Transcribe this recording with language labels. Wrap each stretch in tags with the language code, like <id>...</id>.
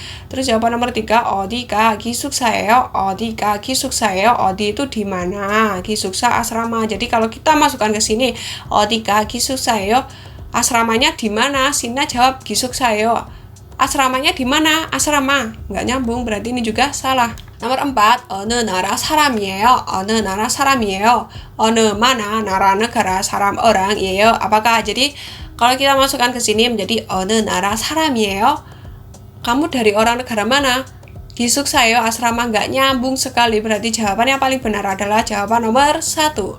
<id>Terus jawaban nomor 3,</id> <ko>어디가 기숙사예요? 어디가 기숙사예요? 어디</ko> <id>itu di mana,</id> <ko>기숙사</ko> <id>asrama. Jadi kalau kita masukkan ke sini</id> <ko>어디가 기숙사예요,</ko> <id>asramanya di mana? Sina jawab</id> <ko>기숙사예요.</ko> <id>Asramanya di mana? Asrama. Nggak nyambung, berarti ini juga salah. Nomor 4,</id> <ko>어느 나라 사람이에요? 어느 나라 사람이에요? 어느</ko> <id>mana, nara negara, saram orang</id> <ko>이에요.</ko> <id>Apakah? Jadi kalau kita masukkan ke sini menjadi</id> <ko>어느 나라 사람이에요?</ko> <id>Kamu dari orang negara mana?</id> <ko>기숙사예요,</ko> <id>asrama. Nggak nyambung sekali. Berarti jawaban yang paling benar adalah jawaban nomor 1.</id>